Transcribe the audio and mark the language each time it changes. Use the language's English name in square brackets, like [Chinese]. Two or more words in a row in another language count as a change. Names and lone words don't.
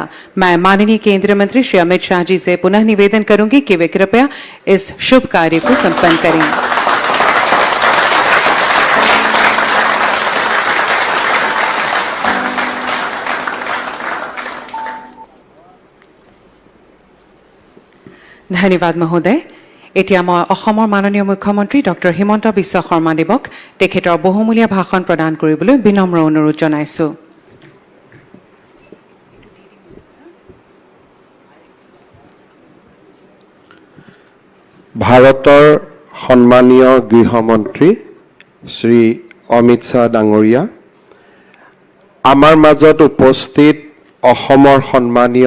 [Hindi] मैं माननीय केंद्रीय मंत्री श्री अमित शाह जी से पुनः निवेदन करूंगी कि वे कृपया इस शुभ कार्य को संपन्न करें। धन्यवाद महोदय। [Assamese] এতিয়া মই অসমৰ মাননীয় মুখ্যমন্ত্ৰী ডক্টৰ হিমন্ত বিশ্ব শৰ্মাদেৱক তেখেতৰ বহুমূলীয়া ভাষণ প্ৰদান কৰিবলৈ বিনম্ৰ অনুৰোধ জনাইছোঁ। ভাৰতৰ সন্মানীয় গৃহমন্ত্ৰী শ্ৰী অমিত শ্বাহ ডাঙৰীয়া, আমাৰ মাজত উপস্থিত অসমৰ সন্মানীয়